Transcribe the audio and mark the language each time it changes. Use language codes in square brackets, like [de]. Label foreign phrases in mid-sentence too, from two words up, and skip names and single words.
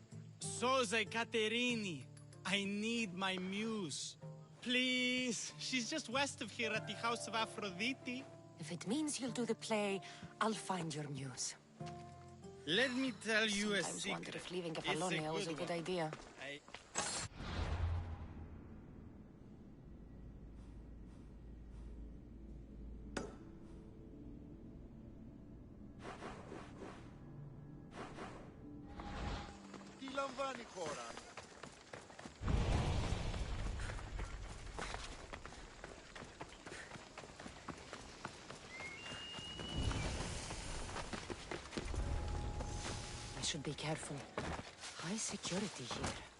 [en] Soze Caterini, I need my muse. Please, she's just west of here at the House of Aphrodite. If it means you'll do the play, I'll find your muse. Let me tell you a Sometimes wonder secret. if leaving It's Apollonia was a good one. idea. [el] Τι λαμβάνει η χώρα? [en] I should be careful. High security here.